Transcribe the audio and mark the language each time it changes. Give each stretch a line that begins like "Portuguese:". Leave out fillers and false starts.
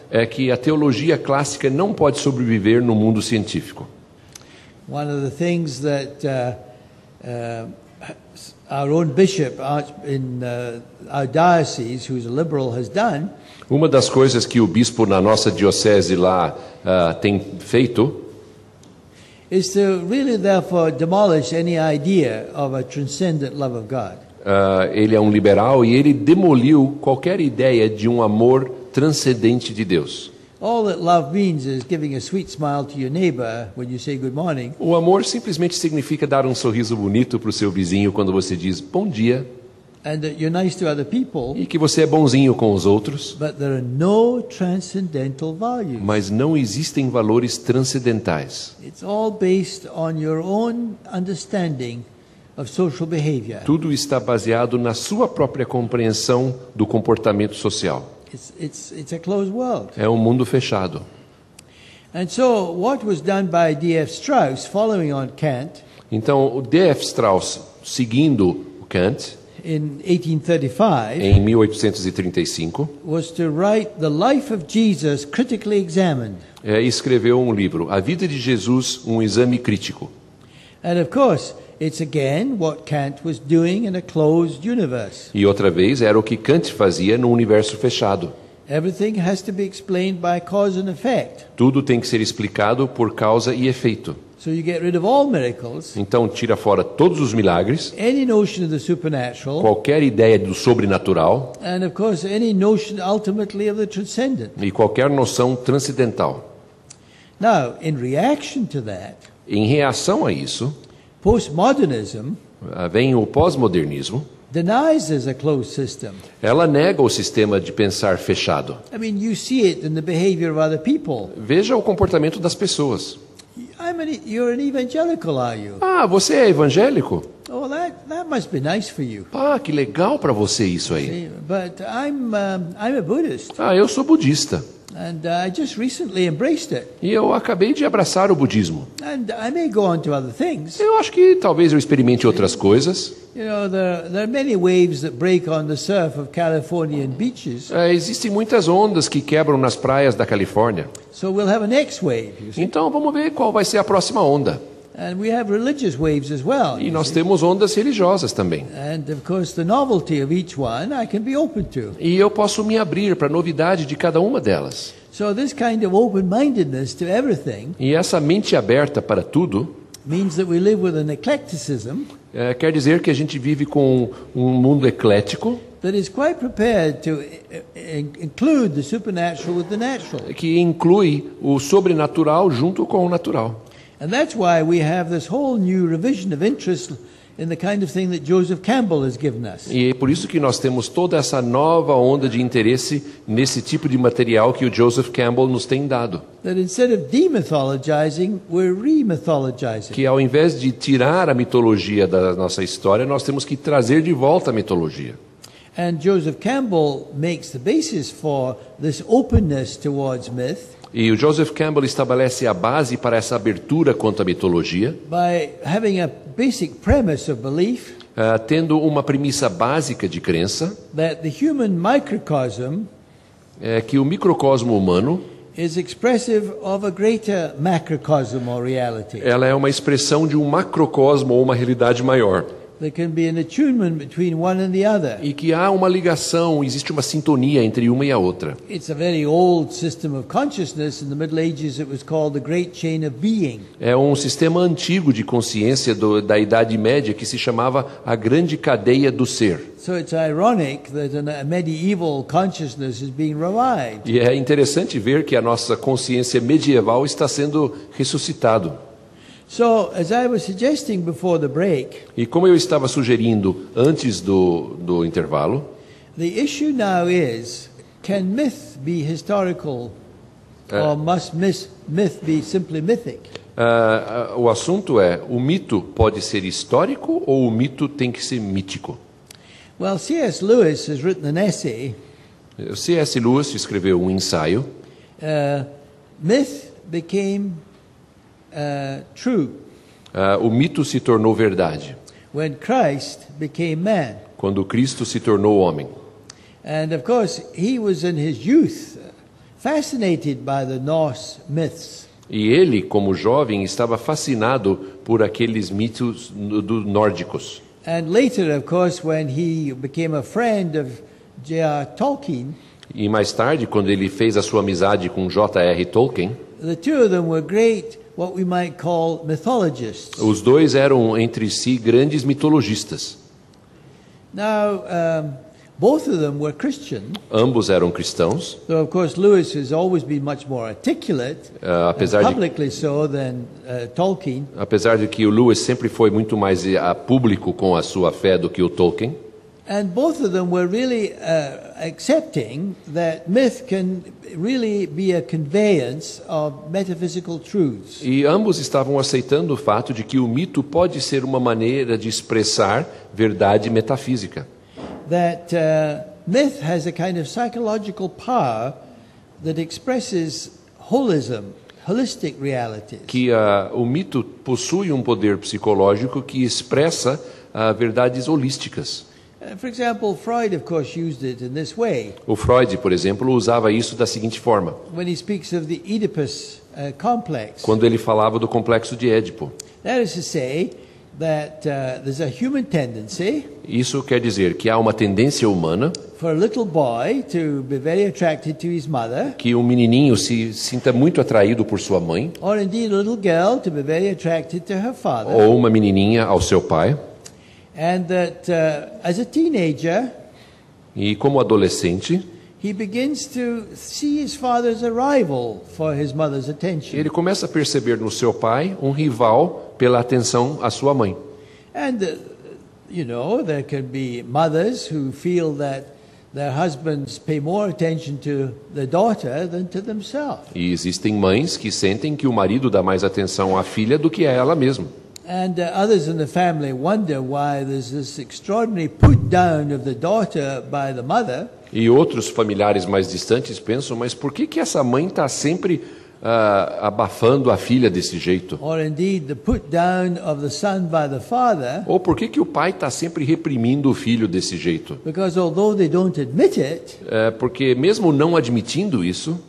Portuguese: É que a teologia clássica não pode sobreviver no mundo científico.
English: One of the things that our own bishop in our diocese, who's a liberal, has done
Portuguese: Uma das coisas que o bispo na nossa diocese lá tem feito
English: is to really, therefore, demolish any idea of a transcendent love of God.
Portuguese: ele é um liberal e ele demoliu qualquer ideia de um amor transcendente de Deus.
English: All that love means is giving a sweet smile to your neighbor when you say good morning,
Portuguese: O amor simplesmente significa dar um sorriso bonito para o seu vizinho quando você diz bom dia
English: and that you're nice to other people,
Portuguese: e que você é bonzinho com os outros,
English: but there are no transcendental values.
Portuguese: mas não existem valores transcendentais.
English: It's all based on your own understanding of social behavior.
Portuguese: Tudo está baseado na sua própria compreensão do comportamento social.
English: It's a closed world.
Portuguese: É um mundo fechado.
English: And so what was done by D.F. Strauss, following on Kant,
Portuguese: Então, o D.F. Strauss, seguindo o Kant,
English: in 1835,
Portuguese: em 1835,
English: was to write the life of Jesus critically examined.
Portuguese: escreveu um livro, A Vida de Jesus, um exame crítico.
English: And of course, it's again what Kant was doing in a closed universe.
Portuguese: E outra vez, era o que Kant fazia no universo fechado.
English: Everything has to be explained by cause and effect.
Portuguese: Tudo tem que ser explicado por causa e efeito.
English: So you get rid of all miracles,
Portuguese: Então, tira fora todos os milagres,
English: any notion of the supernatural,
Portuguese: qualquer ideia do sobrenatural
English: and of course any notion ultimately of the transcendent.
Portuguese: e qualquer noção transcendental.
English: Now, in reaction to that,
Portuguese: Em reação a isso,
English: postmodernism
Portuguese: vem o pós-modernismo.
English: denies there's a closed system.
Portuguese: Ela nega o sistema de pensar fechado.
English: I mean, you see it in the behavior of other people.
Portuguese: Veja o comportamento das pessoas.
English: You're an evangelical, are you?
Portuguese: Ah, você é evangélico?
English: Oh, that must be nice for you.
Portuguese: Ah, que legal para você isso aí.
English: See, but I'm a Buddhist,
Portuguese: Ah, eu sou budista.
English: and I just recently embraced it.
Portuguese: E eu acabei de abraçar o budismo.
English: And I may go on to other things.
Portuguese: Eu acho que talvez eu experimente outras coisas.
English: You know, there are many waves that break on the surf of Californian beaches.
Portuguese: Existem muitas ondas que quebram nas praias da Califórnia.
English: So we'll have a next wave, you see.
Portuguese: Então vamos ver qual vai ser a próxima onda.
English: And we have religious waves as well.
Portuguese: E
English: you
Portuguese: nós
English: see.
Portuguese: temos ondas religiosas também.
English: And of course, the novelty of each one I can be open to.
Portuguese: E eu posso me abrir para a novidade de cada uma delas.
English: So this kind of open-mindedness to everything
Portuguese: E essa mente aberta para tudo
English: means that we live with an eclecticism
Portuguese: quer dizer que a gente vive com um mundo eclético
English: that is quite prepared to include the supernatural with the natural.
Portuguese: que inclui o sobrenatural junto com o natural.
English: And that's why we have this whole new revision of interest in the kind of thing that Joseph Campbell has given us.
Portuguese: E é por isso que nós temos toda essa nova onda de interesse nesse tipo de material que o Joseph Campbell nos tem dado.
English: That instead of demythologizing, we're remythologizing.
Portuguese: Que ao invés de tirar a mitologia da nossa história, nós temos que trazer de volta a mitologia.
English: And Joseph Campbell makes the basis for this openness towards myth
Portuguese: E o Joseph Campbell estabelece a base para essa abertura quanto à mitologia,
English: by having a basic premise of belief
Portuguese: tendo uma premissa básica de crença,
English: that the human microcosm
Portuguese: que o microcosmo humano
English: is expressive of a greater macrocosm or reality.
Portuguese: ela é uma expressão de um macrocosmo ou uma realidade maior.
English: There can be an attunement between one and the other.
Portuguese: E que há uma ligação, existe uma sintonia entre uma e a outra.
English: It's a very old system of consciousness. In the Middle Ages, it was called the Great Chain of Being.
Portuguese: É um sistema antigo de consciência da Idade Média que se chamava a Grande Cadeia do Ser.
English: So it's ironic that a medieval consciousness is being revived.
Portuguese: E é interessante ver que a nossa consciência medieval está sendo ressuscitado.
English: So, as I was suggesting before the break,
Portuguese: E como eu estava sugerindo antes do intervalo,
English: the issue now is, can myth be historical or must myth be simply mythic?
Portuguese: o assunto é: o mito pode ser histórico ou o mito tem que ser mítico?
English: Well, C.S. Lewis has written an essay,
Portuguese: C.S. Lewis escreveu um ensaio.
English: Myth became true
Portuguese: O mito se tornou verdade
English: when Christ became man.
Portuguese: quando Cristo se tornou homem.
English: And of course, he was in his youth fascinated by the Norse myths.
Portuguese: E ele, como jovem, estava fascinado por aqueles mitos nórdicos.
English: And later, of course, when he became a friend of J.R. Tolkien,
Portuguese: E mais tarde, quando ele fez a sua amizade com J.R. Tolkien,
English: the two of them were great, what we might call mythologists.
Portuguese: os dois eram entre si grandes mitologistas.
English: Now, both of them were Christian,
Portuguese: Ambos eram cristãos,
English: though of course Lewis has always been much more articulate, and
Portuguese: apesar de
English: publicly so, than Tolkien.
Portuguese: apesar de que o Lewis sempre foi muito mais a público com a sua fé do que o Tolkien.
English: And both of them were really accepting that myth can really be a conveyance of metaphysical truths.
Portuguese: E ambos estavam aceitando o fato de que o mito pode ser uma maneira de expressar verdade metafísica.
English: That myth has a kind of psychological power that expresses holistic realities.
Portuguese: Que o mito possui um poder psicológico que expressa verdades holísticas.
English: For example, Freud, of course, used it in this way
Portuguese: O Freud, por exemplo, usava isso da seguinte forma,
English: when he speaks of the Oedipus complex.
Portuguese: quando ele falava do complexo de Édipo.
English: That is to say that there's a human tendency
Portuguese: Isso quer dizer que há uma tendência humana
English: for a little boy to be very attracted to his mother,
Portuguese: que um menininho se sinta muito atraído por sua mãe,
English: or indeed a little girl to be very attracted to her father,
Portuguese: ou uma menininha ao seu pai.
English: and that as a teenager
Portuguese: E como adolescente,
English: he begins to see his father's arrival for his mother's attention.
Portuguese: ele começa a perceber no seu pai um rival pela atenção à sua mãe.
English: And you know, there can be mothers who feel that their husbands pay more attention to the daughter than to themselves.
Portuguese: E existem mães que sentem que o marido dá mais atenção à filha do que a ela mesma.
English: And others in the family wonder why there's this extraordinary put down of the daughter by the mother.
Portuguese: E outros familiares mais distantes pensam, mas por que essa mãe está sempre abafando a filha desse jeito?
English: Or indeed the put down of the son by the father,
Portuguese: Ou por que o pai está sempre reprimindo o filho desse jeito?
English: because although they don't admit it,
Portuguese: Porque mesmo não admitindo isso,